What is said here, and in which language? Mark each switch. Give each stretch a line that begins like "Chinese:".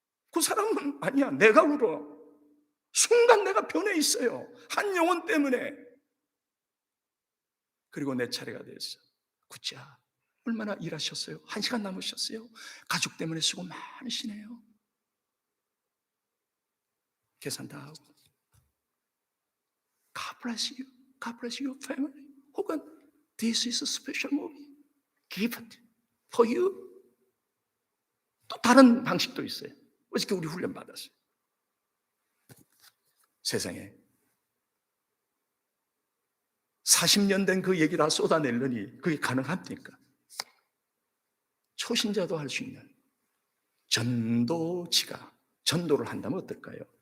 Korean: 그 사람은 아니야, 내가 울어. 순간 내가 변해 있어요. 한 영혼 때문에. 그리고 내 차례가 됐어. 굿자, 얼마나 일하셨어요? 1시간 남으셨어요? 가족 때문에 수고 많으시네요. 계산 다 하고
English: bless you, God bless your family.
Korean: 혹은
English: this is a special movie, gift for you.
Korean: 또 다른 방식도 있어요. 어저께 우리 훈련 받았어요. 세상에 40년 된 그 얘기 다 쏟아내려니 그게 가능합니까? 초신자도 할 수 있는 전도지가 전도를 한다면 어떨까요?